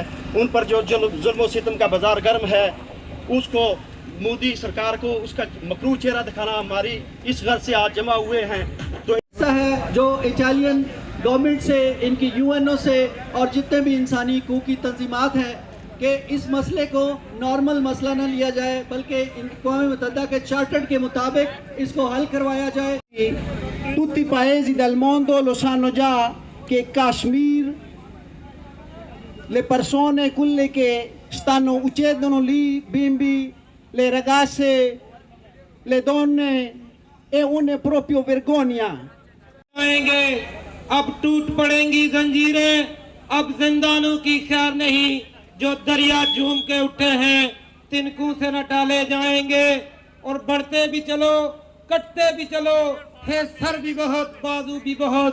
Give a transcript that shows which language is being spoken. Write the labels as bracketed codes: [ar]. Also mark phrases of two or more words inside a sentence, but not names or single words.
[ur] ان پر جو ظلم و ستم کا بازار گرم ہے اس کو مودی سرکار کو اس کا مکروہ چہرہ دکھانا ہماری اس غرض سے آج جمع ہوئے ہیں. تو ایسا ہے جو [en] Italian government [ur] سے ان کی یو این او سے اور جتنے بھی انسانی حقوقی تنظیمات ہیں کہ اس مسئلے کو نارمل مسئلہ نہ لیا جائے بلکہ اقوام متحدہ کے چارٹر کے مطابق اس کو حل کروایا جائے. [it] Tutti i paesi del mondo lo sanno già che Kashmir, le persone, quelle che stanno uccidono lì, bimbi, le ragazze, le donne, è una proprio vergogna. [ur] اب ٹوٹ پڑیں گی زنجیریں. اب زندانوں کی خیر نہیں. جو دریا جھوم کے اٹھے ہیں تنکوں سے نہ ڈالے جائیں گے. اور بڑھتے بھی چلو کٹتے بھی چلو ہے سر بھی بہت بازو بھی بہت.